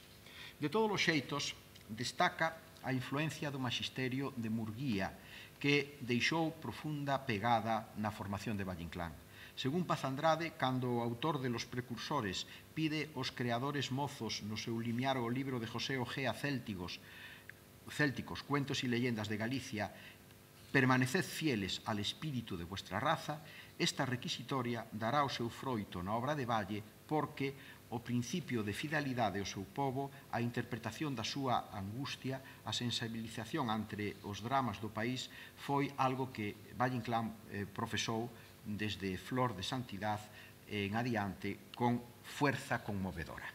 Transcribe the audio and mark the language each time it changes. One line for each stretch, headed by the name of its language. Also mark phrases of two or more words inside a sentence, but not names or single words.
Galician: De todos os xeitos, destaca a influencia do maxisterio de Murguía, que deixou profunda pegada na formación de Valle Inclán. Según Paz Andrade, cando o autor de Los Precursores pide aos creadores mozos no seu limiar o libro de José Ojea Célticos, Cuentos y Leyendas de Galicia,
Spanish: permaneced fieles al espíritu de vuestra raza,
Galician: esta requisitoria dará o seu froito na obra de Valle, porque o principio de fidelidade ao seu povo, a interpretación da súa angustia, a sensibilización ante os dramas do país, foi algo que Valle Inclán profesou desde Flor de Santidad en adiante
Spanish: con fuerza conmovedora.